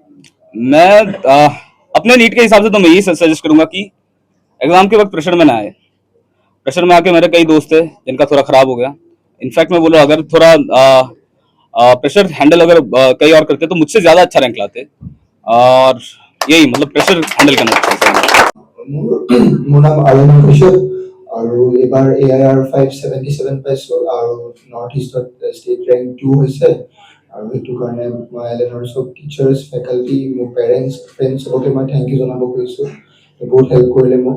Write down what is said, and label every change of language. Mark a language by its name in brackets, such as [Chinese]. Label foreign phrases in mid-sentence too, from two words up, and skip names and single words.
[Hindi] मैं अपने नीट के हिसाब से तो मैं यही सजेस्ट करूंगा कि एग्जाम के वक्त प्रेशर में ना आए। प्रेशर में आके मेरे कई दोस्त थे जिनका थोड़ा खराब हो गया। इनफैक्ट मैं बोलूँ अगर थोड़ा [English] pressure handle [Hindi] अगर कई और करते तो मुझसे ज्यादा अच्छा रैंक लाते। और यही मतलब [English] pressure handle [Hindi] करना चाहिए। [Assamese] মোৰ নাম আৰণ্য কিশোৰ আৰু এবাৰ AIR 577 পাইছো আৰু নৰ্থ ইষ্টত [English] state rank [Assamese] 2 হৈছে। আৰু এইটো কাৰণে মই এলেনৰ সব [English] teachers, faculty, [Assamese] মোৰ [English] parents, friends [Assamese] সবকে মই [English] thank you [Assamese] জনাব খুজিছোঁ। বহুত হেল্প কৰিলে মোক।